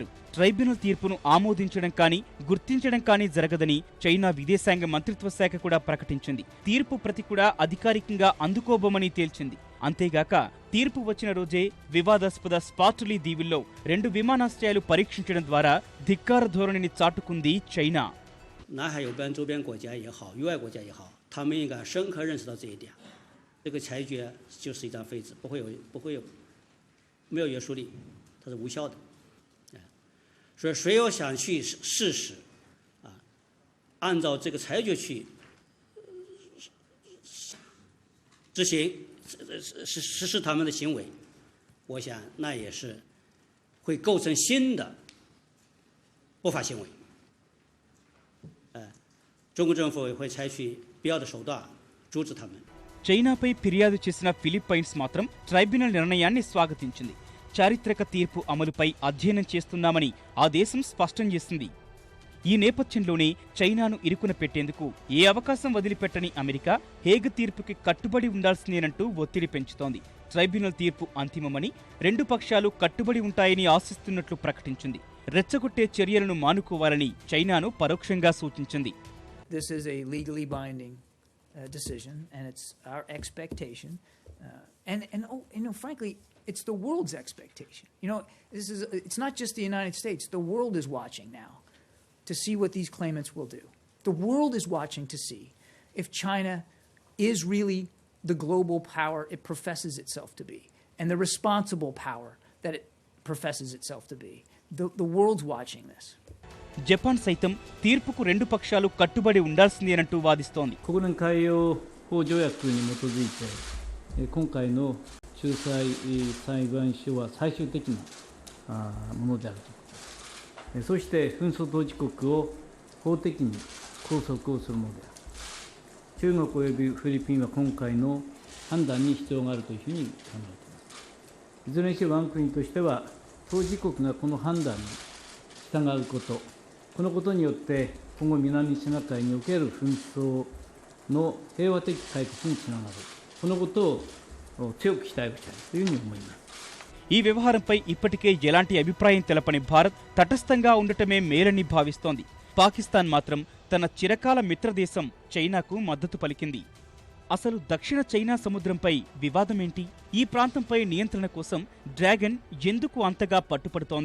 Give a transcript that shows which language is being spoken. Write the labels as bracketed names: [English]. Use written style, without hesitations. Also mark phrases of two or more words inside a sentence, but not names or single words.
[Telugu] ట్రైబ్యునల్ తీర్పును ఆమోదించడం కానీ, గుర్తించడం కానీ జరగదని చైనా విదేశాంగ మంత్రిత్వ శాఖ కూడా ప్రకటించింది. తీర్పు ప్రతి కూడా అధికారికంగా అందుకోబోమని తేల్చింది. అంతేగాక తీర్పు వచ్చిన రోజే వివాదాస్పద స్పార్ట్లీ దీవుల్లో 2 విమానాశ్రయాలు పరీక్షించడం ద్వారా ధిక్కార ధోరణిని చాటుకుంది చైనా. [Chinese] 南海有关周边国家也好，域外国家也好，他们应该深刻认识到这一点。这个裁决就是一张废纸，没有约束力，它是无效的。所以谁要想去试试按照这个裁决去执行实施他们的行为，我想那也是会构成新的不法行为。中国政府也会采取必要的手段阻止他们。 [Telugu] చైనాపై ఫిర్యాదు చేసిన ఫిలిప్పైన్స్ మాత్రం ట్రైబ్యునల్ నిర్ణయాన్ని స్వాగతించింది. చారిత్రక తీర్పు అమలుపై అధ్యయనం చేస్తున్నామని ఆ దేశం స్పష్టం చేసింది. ఈ నేపథ్యంలోనే చైనాను ఇరుకున పెట్టేందుకు ఏ అవకాశం వదిలిపెట్టని అమెరికా హేగ్ తీర్పుకి కట్టుబడి ఉండాల్సిందేనంటూ ఒత్తిడి పెంచుతోంది. ట్రైబ్యునల్ తీర్పు అంతిమమని, రెండు పక్షాలు కట్టుబడి ఉంటాయని ఆశిస్తున్నట్లు ప్రకటించింది. రెచ్చగొట్టే చర్యలను మానుకోవాలని చైనాను పరోక్షంగా సూచించింది. [English] This is a legally binding decision, and it's our expectation, and frankly, it's the world's expectation. It's not just the United States. The world is watching now to see what these claimants will do. The world is watching to see if China is really the global power it professes itself to be, and the responsible power that it professes itself to be. The world's watching this. [Telugu] జపాన్ సైతం తీర్పుకు రెండు పక్షాలు కట్టుబడి ఉండాల్సిందేనంటూ వాదిస్తోంది. [Japanese] 国連海洋法条約に基づいて、今回の仲裁裁判所は最終的なものであるということです。そして紛争当事国を法的に拘束をするものである。中国およびフィリピンは今回の判断に必要があるというふうに考えています。いずれにせよ我が国としては、当事国がこの判断に従うこと、このことによって今後南シナ海における紛争の平和的解決につながる、このことを強く期待したいというふうに思います。 [Telugu] ఈ వ్యవహారంపై ఇప్పటికే ఎలాంటి అభిప్రాయం తెలపని భారత్ తటస్థంగా ఉండటమే మేలని భావిస్తోంది. పాకిస్తాన్ మాత్రం తన చిరకాల మిత్రదేశం చైనాకు మద్దతు పలికింది. అసలు దక్షిణ చైనా సముద్రంపై వివాదమేంటి? ఈ ప్రాంతంపై నియంత్రణ కోసం డ్రాగన్ ఎందుకు అంతగా పట్టుపడుతోంది?